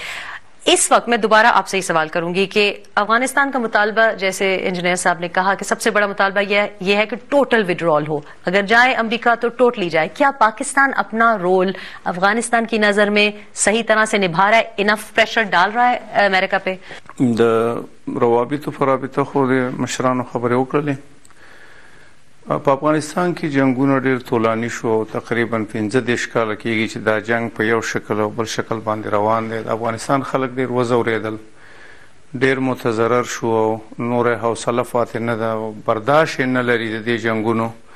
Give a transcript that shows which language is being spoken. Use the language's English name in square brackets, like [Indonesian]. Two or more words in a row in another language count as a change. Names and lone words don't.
[Urdu] اس وقت میں دوبارہ آپ سے یہ سوال کروں گی کہ افغانستان کا مطالبہ، جیسے انجینئر صاحب نے کہا کہ سب سے بڑا مطالبہ یہ ہے کہ [English] total withdrawal [Urdu] ہو، اگر جائے امریکہ تو ٹوٹلی جائے. کیا پاکستان اپنا رول افغانستان کی نظر میں صحیح طرح سے نبھا رہا ہے؟ [English] enough pressure [Urdu] ڈال رہا ہے امریکہ پہ؟ [Pashto] د روابطو پر رابطه خو د مشرانو خبرې وکړلې. په افغانستان کې جنگونه ډېر طولاني شو، تقریبا 15 کاله کېږي چې دا جنگ په یو شکل او بل شکل باندې روان دی. د افغانستان خلک ډېر وځورېدل، ډېر متضرر شو او نور حوصله پاتې نه ده، برداشت نه لري د دې جنگونو.